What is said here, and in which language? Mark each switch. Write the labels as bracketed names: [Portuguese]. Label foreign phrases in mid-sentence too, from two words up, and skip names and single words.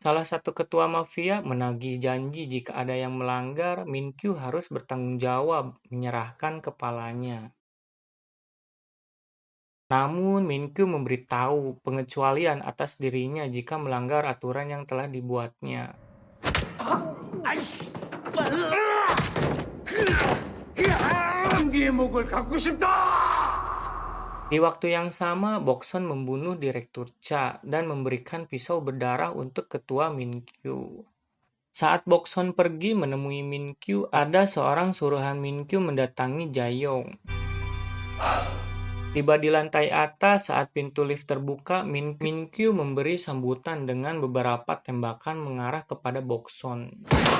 [Indonesian] Salah satu ketua mafia menagih janji jika ada yang melanggar, Minkyu harus bertanggung jawab menyerahkan kepalanya. Namun Minkyu memberitahu pengecualian atas dirinya jika melanggar aturan yang telah dibuatnya. [Korean] 한개의 목을 갖고 싶다. [Indonesian] Di waktu yang sama, Bokson membunuh Direktur Cha dan memberikan pisau berdarah untuk ketua Minkyu. Saat Bokson pergi menemui Minkyu, ada seorang suruhan Minkyu mendatangi Jayong. Tiba di lantai atas saat pintu lift terbuka, Minkyu memberi sambutan dengan beberapa tembakan mengarah kepada Bokson.